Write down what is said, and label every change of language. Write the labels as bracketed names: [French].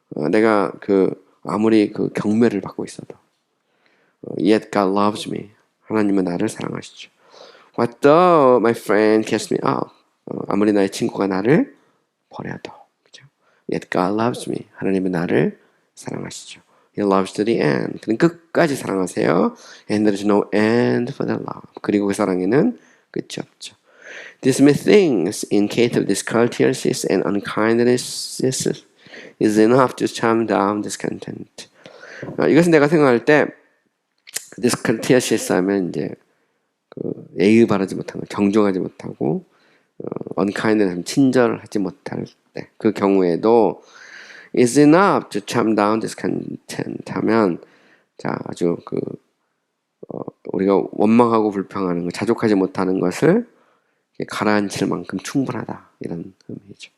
[Korean] 내가 아무리 경멸을 받고 있어도. [English] Yet God loves me. [Korean] 하나님은 나를 사랑하시죠. [English] What though my friend cast me out. [Korean] 아무리 나의 친구가 나를 버려도. 그죠? [English] Yet God loves me. [Korean] 하나님은 나를 사랑하시죠. [English] He loves to the end. [Korean] 그는 끝까지 사랑하세요. [English] And there is no end for the love. [Korean] 그리고 그 사랑에는 끝이 없죠. [English] These things in case of discourteousness and unkindness is enough to calm down discontent. [Korean] 이것은 내가 생각할 때 discourteousness 하면 이제 예의 바르지 못한 거, 정중하지 못하고 unkindness, 친절하지 못할 때, 그 경우에도 [English] is enough to calm down discontent [Korean] 하면, 자, 아주 우리가 원망하고 불평하는 거, 자족하지 못하는 것을 가라앉힐 만큼 충분하다, 이런 의미죠.